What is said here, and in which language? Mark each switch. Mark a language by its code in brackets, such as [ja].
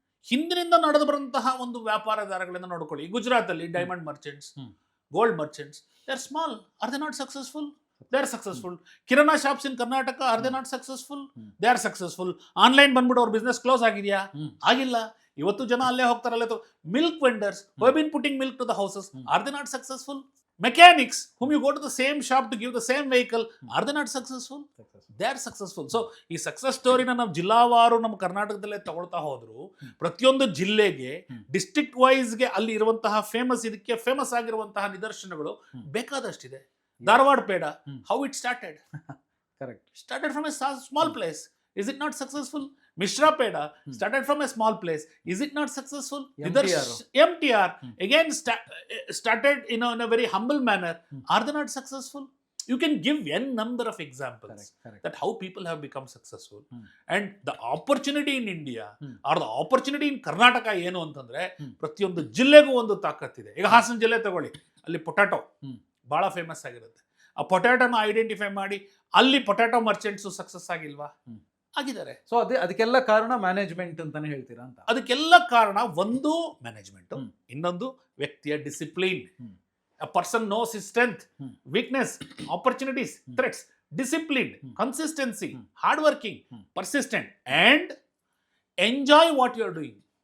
[kn] ಹಿಂದಿನಿಂದ ನಡೆದು ಬರುವಂತಹ ಒಂದು ವ್ಯಾಪಾರದಾರಗಳನ್ನ ನೋಡ್ಕೊಳ್ಳಿ. ಗುಜರಾತ್ ಅಲ್ಲಿ [en] Diamond merchants, gold merchants, they are small. Are they not successful? They are successful. Kirana shops in Karnataka, are they not successful? They are successful. [kn] Online ಬಂದ್ಬಿಟ್ಟು ಅವ್ರ ಬಿಸ್ನೆಸ್ ಕ್ಲೋಸ್ ಆಗಿದೆಯಾ? ಆಗಿಲ್ಲ. ಇವತ್ತು ಜನ ಅಲ್ಲೇ ಹೋಗ್ತಾರಲ್ಲ. [en] Milk vendors who have been putting milk to the houses, are they not successful? Mechanics whom you go to the same shop to give the same vehicle, are they not successful? They are successful. [kn] So ಈ success ಸ್ಟೋರಿನ ನಾವು ಜಿಲ್ಲಾವಾರು ನಮ್ಮ ಕರ್ನಾಟಕದಲ್ಲೇ ತಗೊಳ್ತಾ ಹೋದ್ರು, ಪ್ರತಿಯೊಂದು ಜಿಲ್ಲೆಗೆ district ವೈಸ್ಗೆ ಅಲ್ಲಿ ಇರುವಂತಹ ಇದಕ್ಕೆ ಫೇಮಸ್ ಆಗಿರುವಂತಹ ನಿದರ್ಶನಗಳು ಬೇಕಾದಷ್ಟಿದೆ. [en] Dharwad peda, how it started? Started from a small place. Is it not successful? Mishra Peda started from a small place. Is it not successful? MTR again started in a very humble manner. Are they not successful? You can give n number of examples that how people have become successful. And the opportunity in India or the opportunity in Karnataka [kn] ಏನು ಅಂತಂದ್ರೆ ಪ್ರತಿಯೊಂದು ಜಿಲ್ಲೆಗೂ ಒಂದು ತಾಕತ್ತಿದೆ. ಈಗ ಹಾಸನ ಜಿಲ್ಲೆ ತಗೊಳ್ಳಿ, ಅಲ್ಲಿ potato ಬಹಳ ಫೇಮಸ್ ಆಗಿರುತ್ತೆ. ಆ ಪೊಟ್ಯಾಟೋನ ಐಡೆಂಟಿಫೈ ಮಾಡಿ ಅಲ್ಲಿ ಪೊಟ್ಯಾಟೊ ಮರ್ಚೆಂಟ್ಸ್ ಸಕ್ಸಸ್ ಆಗಿಲ್ವಾ? ಆಗಿದ್ದಾರೆ. ಸೊ ಅದಕ್ಕೆಲ್ಲ ಕಾರಣ ಮ್ಯಾನೇಜ್ಮೆಂಟ್ ಅಂತಾನೆ ಹೇಳ್ತೀರಾ ಅಂತ? ಅದಕ್ಕೆಲ್ಲ ಕಾರಣ ಒಂದು ಮ್ಯಾನೇಜ್ಮೆಂಟ್, ಇನ್ನೊಂದು ವ್ಯಕ್ತಿಯ discipline. [en] A person knows his strength, weakness, opportunities, threats, disciplined, consistency, hardworking, persistent, and enjoy what you are doing.